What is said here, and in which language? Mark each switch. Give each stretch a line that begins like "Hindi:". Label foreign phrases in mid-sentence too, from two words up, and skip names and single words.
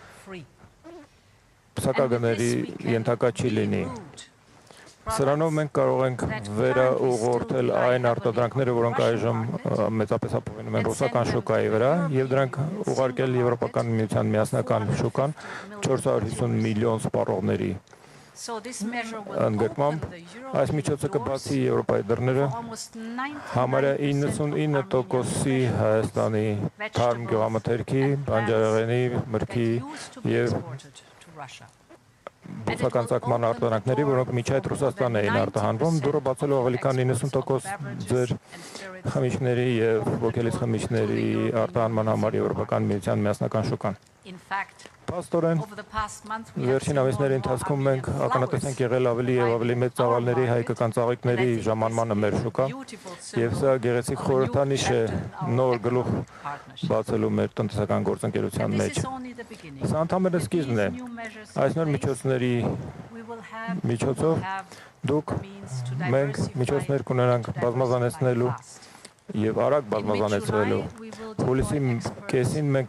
Armenian: փսակագների ենթակա չի լինի։ Սրանով մենք կարող ենք վերաուղղորդել այն արտադրանքները, որոնք այժմ մեծապես ապօրինում են ռուսական շուկայի վրա, եւ դրանք ուղարկել Եվրոպական միության միասնական շուկան 450 միլիոն սպառողների
English: So this measure will
Armenian: Ընդգրկմամբ
English: open the European
Armenian: այս միջոցը կբացի
English: doors
Armenian: Եվրոպայի դռները
English: for almost 99%
Armenian: համարյա
English: of
Armenian: 99%-ի
English: Armenian
Armenian: Հայաստանի թարմ գյուղամթերքի, բանջարեղենի, մրգի
English: that used to be
Armenian: եւ
English: exported to Russia.
Armenian: բուսական ծագման արտադրանքների, որոնք միջ այդ Ռուսաստան էին արտահանվում, դուրը բացելու ավելի քան 90% ձեր խմիչքների եւ ոգելից խմիչների արտահանման համար Եվրոպական միության միասնական շուկան։
English: In fact,
Armenian: Փաստորեն,
English: over the past month we have
Armenian: վերջին
English: seen more
Armenian: ամիսների
English: and more
Armenian: ընթացքում մենք
English: Armenian
Armenian: ականատես ենք եղել ավելի եւ ավելի մեծ ծավալների հայկական ծաղիկների ժամանմանը մեր շուկա, եւ սա գեղեցիկ խորհրդանիշ է նոր գլուխ բացելու մեր տնտեսական գործընկերության մեջ։ Սա ընդհանրապես սկիզբն է։ Այս նոր միջոցների միջոցով դուք մենք միջոցներ կունենանք բազմազանեցնելու եւ արագ բազմազանեցնելու։ Հուլիսի կեսին մենք